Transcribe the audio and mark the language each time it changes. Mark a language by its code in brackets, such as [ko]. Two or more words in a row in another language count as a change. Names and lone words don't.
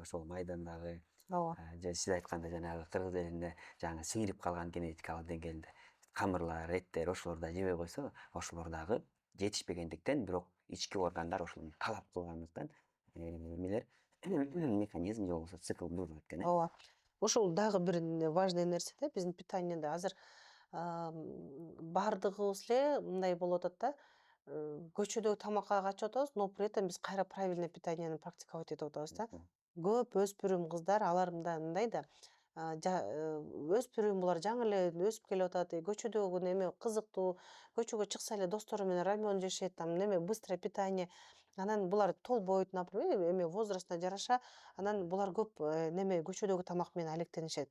[ky] Ошол майдан дагы же сиз айткандай жанагы кыргыз элинде жаңы сиңирип калган генетикалык деңгээлде камырлар, эттер ошолорду да жебей койсо, ошолор дагы жетишпегендиктен, бирок ички органдар ошону талап кылгандыктан эмелер механизм же болбосо цикл бурулуп кеткен. Ооба. Ошол дагы бир важный нерсе да, биздин питаниеде азыр баардыгыбыз эле мындай болуп атат да, көчөдөгү тамакка качып атабыз, [ru] но при этом [ky] биз кайра [ru] правильный питаниени [ky] практиковать этип атабыз да. Көп өспүрүм кыздар, алар мындай да, өспүрүм, булар жаңы эле өсүп келип атат, көчөдөгү неме кызыктуу, көчөгө чыкса эле достору менен рамен жешет, там неме [ru] быстрое питание. [ky] Анан булар толбойт, например, эме возрастына жараша, анан булар көп неме көчөдөгү тамак менен алектенишет.